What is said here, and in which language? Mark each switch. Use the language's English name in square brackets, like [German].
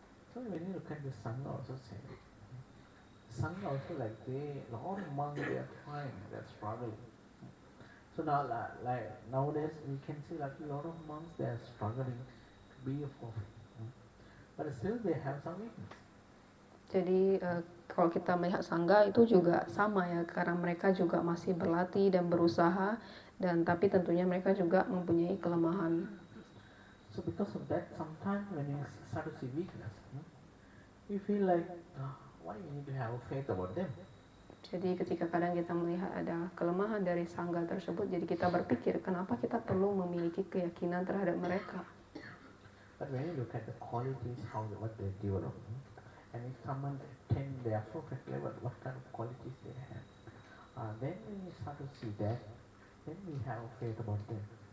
[English] So when you look at the Sangha also same. Sangha also like a lot of monks they are trying, they are struggling. So now like nowadays we can see like a lot of monks they are struggling to be a prophet, but still they have some weakness. [Indonesian] Jadi kalau kita melihat Sangha itu juga sama ya, karena mereka juga masih berlatih dan berusaha, dan tapi tentunya mereka juga mempunyai kelemahan. [English] So because of that, sometimes when you start to see weakness, you feel like why you need to have faith about them. [Indonesian] Jadi ketika kadang kita melihat ada kelemahan dari Sangha tersebut, jadi kita berpikir kenapa kita perlu memiliki keyakinan terhadap mereka. [English] But when you look at the qualities, what they develop, and if someone attain their perfect level, what kind of qualities they have, then when you start to see that, then we have faith about them.